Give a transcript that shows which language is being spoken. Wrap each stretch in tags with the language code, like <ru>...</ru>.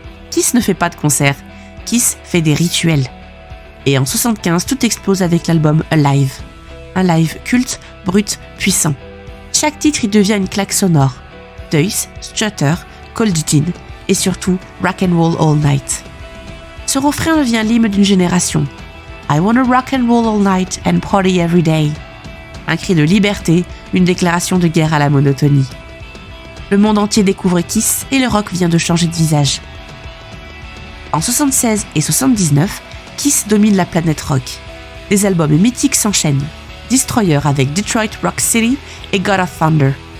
<fr>Kiss ne fait pas de concert, Kiss fait des rituels. Et en 1975, tout explose avec l'album Alive. Un live culte, brut, puissant. Chaque titre y devient une claque sonore. Deuce, Strutter, Cold Gin et surtout Rock'n'Roll All Night. Ce refrain devient l'hymne d'une génération.</fr> <en>I wanna rock and roll all night and party every day.</en> <fr>Un cri de liberté, une déclaration de guerre à la monotonie. Le monde entier découvre Kiss et le rock vient de changer de visage. En 76 et 79, Kiss domine la planète rock. Des albums mythiques s'enchaînent. Destroyer avec Detroit Rock City et God of Thunder.</fr>